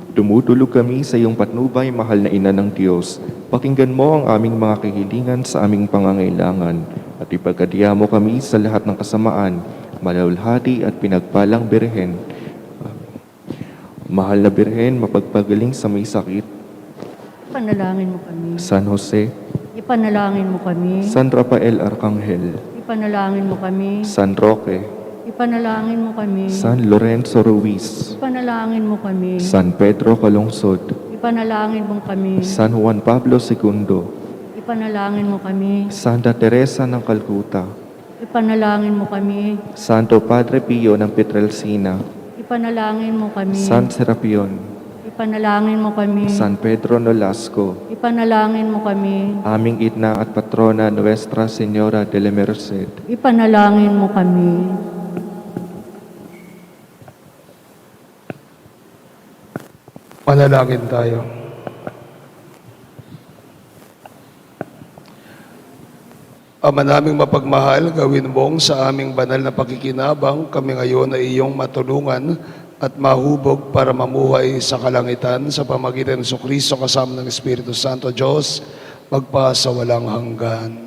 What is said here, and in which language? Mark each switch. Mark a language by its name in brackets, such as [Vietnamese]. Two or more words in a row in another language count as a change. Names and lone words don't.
[Filipino] Dumudulog kami sa iyong patnubay, mahal na Ina ng Diyos. Pakinggan mo ang aming mga kahilingan sa aming pangangailangan at ipagkadya mo kami sa lahat ng kasamaan, malalhati at pinagpalang Birhen. Mahal na Birhen, mapagpagaling sa may sakit. Ipanalangin mo kami. San Jose, Ipanalangin mo kami. San Rafael Arcangel, Ipanalangin mo kami. San Roque, Ipanalangin mo kami. San Lorenzo Ruiz, Ipanalangin mo kami. San Pedro Calungsod, Ipanalangin mo kami. San Juan Pablo II, Ipanalangin mo kami. Santa Teresa ng Calcutta, Ipanalangin mo kami. Santo Padre Pio ng Pietrelcina, Ipanalangin mo kami. San Serapion, Ipanalangin mo kami. San Pedro Nolasco, Ipanalangin mo kami. aming Itna at Patrona Nuestra Señora de la Merced, Ipanalangin mo kami. Manalangin tayo. Ama naming mapagmahal, gawin mong sa aming banal na pakikinabang kami ngayon ay iyong matulungan at mahubog para mamuhay sa kalangitan sa pamagitan ng Kristo kasama ng Espiritu Santo Diyos, magpasawalang hanggan.